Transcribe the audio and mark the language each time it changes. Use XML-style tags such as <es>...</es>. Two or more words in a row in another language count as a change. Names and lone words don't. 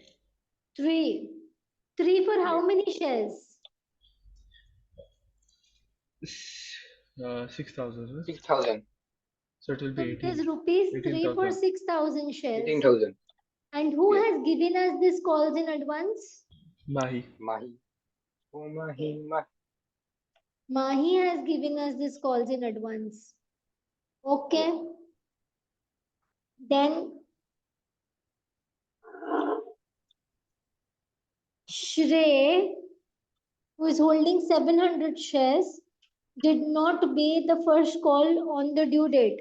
<en>3. 3 for how Yes. many shares? 6,000, huh? 6,000. So it will So be it is 18, rupees 3 for 18,000. 6,000 shares. 18,000. And who Yes. has given us this calls in advance? Mahi. Mahi. Oh, Mahi, Okay. Mahi. Mahi has given us this calls in advance. Yes. Okay. Then Shrey, who is holding 700 shares, did not pay the first call on the due date.</en>